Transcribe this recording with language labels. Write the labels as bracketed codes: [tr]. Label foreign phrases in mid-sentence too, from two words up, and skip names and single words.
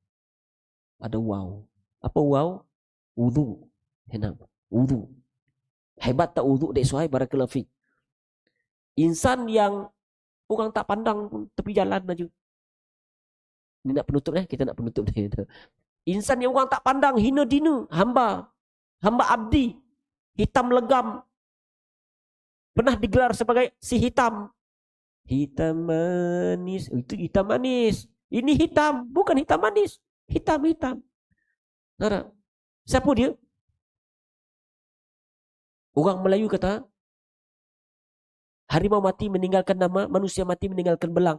[ms] Ada waw. Apa waw? Wudu. Wudu. Hebat tak wudu dek Suhaib, [ar] barakallahu fiik. [ms] Insan yang orang tak pandang pun tepi jalan aja. Ini nak penutup kita nak penutup ni. Insan yang orang tak pandang, hina dina, hamba abdi, hitam legam, pernah digelar sebagai si hitam. Hitam manis. Itu hitam manis. Ini hitam, bukan hitam manis. Hitam. Siapa dia? Orang Melayu kata, harimau mati meninggalkan nama, manusia mati meninggalkan belang.